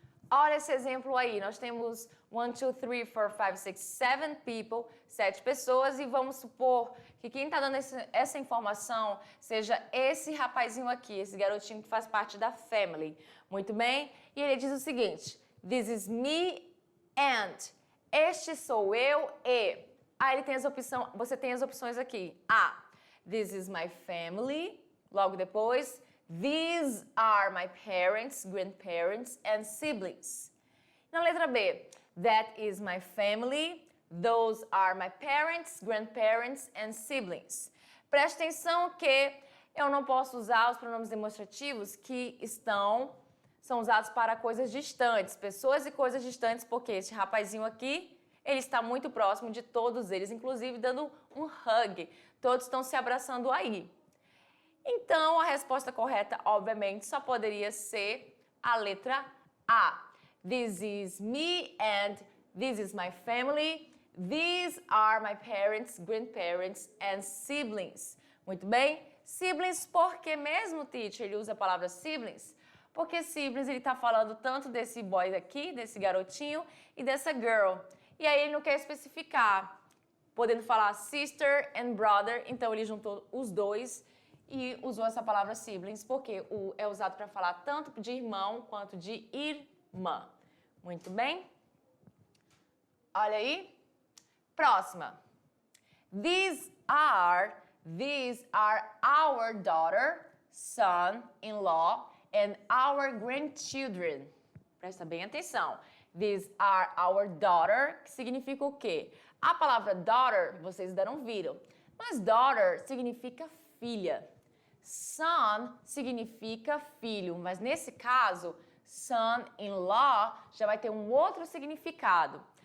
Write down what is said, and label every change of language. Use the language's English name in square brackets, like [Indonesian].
[Portuguese] Olha esse exemplo aí. Nós temos 1, 2, 3, 4, 5, 6, 7 people, 7 pessoas, e vamos supor que quem está dando essa informação seja esse rapazinho aqui, esse garotinho que faz parte da family. Muito bem? E ele diz o seguinte, [English] this is me and, [Portuguese] este sou eu e. Aí ele tem você tem as opções aqui. [English] A, this is my family, [Portuguese] logo depois, [English] these are my parents, grandparents and siblings. [Portuguese] Na letra B, [English] that is my family, those are my parents, grandparents and siblings. [Portuguese] Preste atenção que eu não posso usar os pronomes demonstrativos que são usados para coisas distantes, pessoas e coisas distantes, porque esse rapazinho aqui, ele está muito próximo de todos eles, inclusive dando um hug. Todos estão se abraçando aí. Então, a resposta correta, obviamente, só poderia ser a letra A. [English] This is me and this is my family. These are my parents, grandparents and siblings. [Portuguese] Muito bem? Siblings, por que mesmo, teacher, ele usa a palavra siblings? Porque siblings, ele está falando tanto desse boy aqui, desse garotinho, e dessa girl. E aí ele não quer especificar, podendo falar [English] sister and brother, [Portuguese] então ele juntou os dois e usou essa palavra siblings, porque é usado para falar tanto de irmão quanto de irmã. Muito bem? Olha aí. Próxima. [English] These are our daughter, son-in-law and our grandchildren. Presta bem atenção. These are our daughter, [Portuguese] que significa o quê? A palavra daughter, vocês ainda não viram, mas daughter significa filha. Son significa filho, mas nesse caso, son-in-law já vai ter um outro significado.